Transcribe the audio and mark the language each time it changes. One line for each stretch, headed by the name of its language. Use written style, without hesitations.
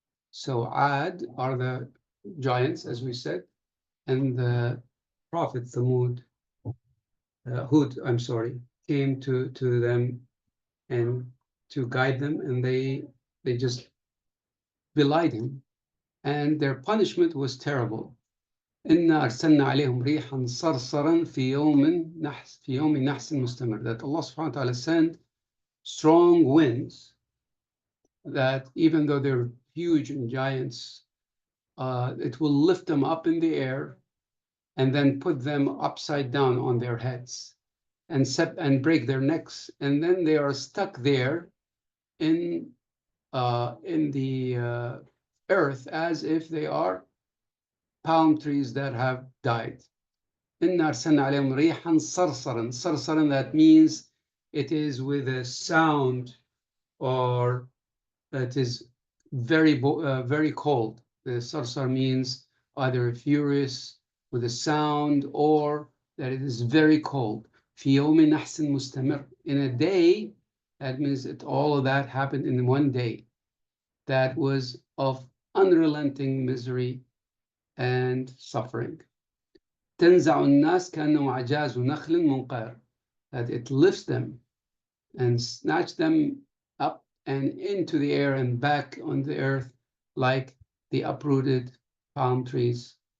English: So Ad are the giants, as we said, and the prophet Thamud, Hud, I'm sorry, came to them and to guide them, and they just belied him, and their punishment was terrible.
Arabic: إنا أرسلنا عليهم ريحا صرصرا في يوم نحس مستمر.
English: That Allah subhanahu wa ta'ala sent strong winds that even though they're huge and giants, it will lift them up in the air and then put them upside down on their heads and break their necks, and then they are stuck there in the earth as if they are palm trees that have died.
Arabic: إِنَّا أَرْسَلْنَا عَلَيْهِمْ رِيحًا صَرْصَرًا.
English: صَرْصَرًا, that means it is with a sound, or it is very cold. The sarsar means either furious with a sound, or that it is very cold.
Arabic: في يوم نحس مستمر.
English: In a day, that means all of that happened in one day. That was of unrelenting misery and suffering.
Arabic: تنزع الناس كأنهم أعجاز نخل منقعر.
English: That it lifts them and snatch them up and into the air and back on the earth like the uprooted palm trees.